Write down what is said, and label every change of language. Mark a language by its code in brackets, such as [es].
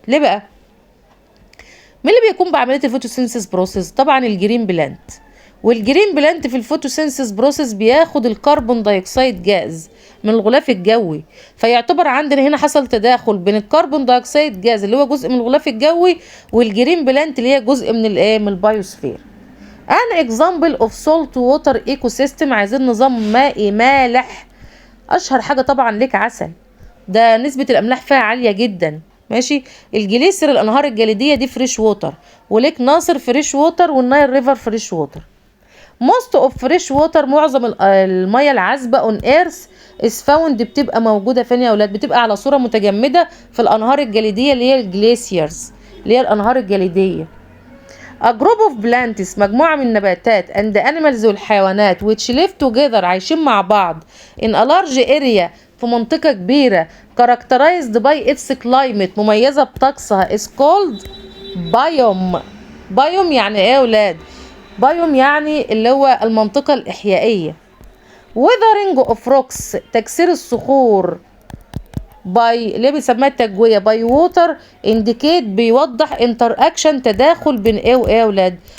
[ar] ليه بقى؟ مين اللي بيقوم بعملية الفوتوسينثيز بروسيس؟ طبعا الجرين بلانت. والجرين بلانت في الفوتوسينثيز بروسيس بياخد الكربون دايوكسيد جاز من الغلاف الجوي، فيعتبر عندنا هنا حصل تداخل بين الكربون دايوكسيد جاز اللي هو جزء من الغلاف الجوي والجرين بلانت اللي هي جزء من من البايوسفير. [en] an example of salt water ecosystem، [ar] عايزين نظام مائي مالح. اشهر حاجه طبعا ليك عسل، ده نسبه الاملاح فيها عاليه جدا. ماشي. الجليسر الانهار الجليديه دي فريش ووتر، وليك ناصر فريش ووتر، والنايل ريفر فريش ووتر. [en] most of fresh water [ar] معظم الميه العذبه [en] on earth is found [ar] بتبقى موجوده فين يا اولاد؟ بتبقى على صوره متجمده في الانهار الجليديه اللي هي الجليسيرز اللي هي الانهار الجليديه. [en] A group of plants [ar] مجموعة من النباتات [en] and animals [ar] والحيوانات [en] which live together [ar] عايشين مع بعض [en] in a large area [ar] في منطقة كبيرة [en] characterized by its climate [ar] مميزة بطقسها [en] is called biome. [ar] biome يعني ايه يا ولاد؟ biome يعني اللي هو المنطقة الإحيائية. [en] weathering of rocks [ar] تكسير الصخور باي ليه بيسموها التجوية باي ووتر انديكيت بيوضح انتراكشن تداخل بين ايه وايه يا ولاد.